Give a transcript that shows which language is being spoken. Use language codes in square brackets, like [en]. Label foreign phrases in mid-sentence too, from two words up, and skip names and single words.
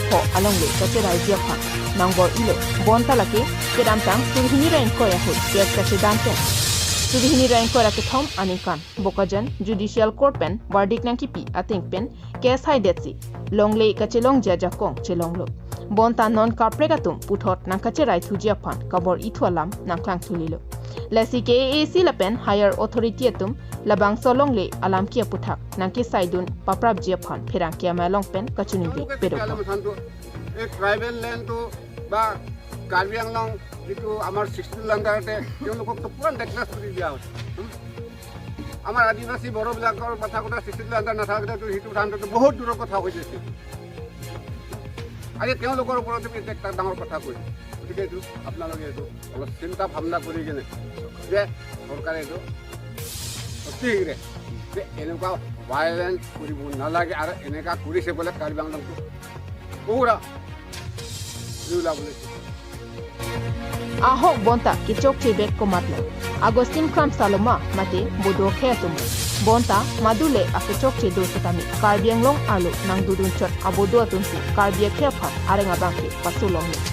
[mjw] pho along le kache raijya phan nangor ilo bonta lake kedamtang surhini rain ko ya ho kes kache danten surhini rain ko ra ke thom anikan bokajan judicial court pen verdict nang ki pi ating pen kes hai detsi longle kache long jaja kong chelonglo bonta non corporate atum puthot nang kache rai thujia phan kabor ithualam nang klang thulilo lesi ke AC lapen higher authority atum labang solong le alam kia puthak nangki saidun paprap jiaphan phirang kia malong pen kachuning bi pedok [as] এই ট্ৰাইবেল লেণ্ডটো বা কাৰ্বি আংলং যিটো আমাৰ 16 লাণ্ডাৰতে তেওঁলোকক পুৰা নেকলেছ কৰি দিয়া হৈছে আমাৰ আদিবাসী বড়োবিলাকৰ কথা কথা 16 লাণ্ডাৰ নাথাকিলেতো সেইটো ঠাণ্ডাটো বহুত দূৰৰ কথা হৈ গৈছে আজি তেওঁলোকৰ ওপৰত এটা ডাঙৰ কথা কৈছে গতিকে এইটো আপোনালোকে এইটো অলপ চিন্তা ভাৱনা কৰি কিনে যে চৰকাৰে এইটো অতিশীঘ্ৰে যে এনেকুৱা ভাইলেঞ্চ কৰিব নালাগে আৰু এনেকুৱা কৰিছে বোলে কাৰ্বি আংলংটো পুৰা [mjw] Ahok bonta ki chok chibek ko matlo. Augustin Kramsa loma mate bodo khetum. Bonta madule ake chok che do sutami. Karbiang long alu nang dudun chot abodo atunsi. Karbia khephat arenga bangke pasulong.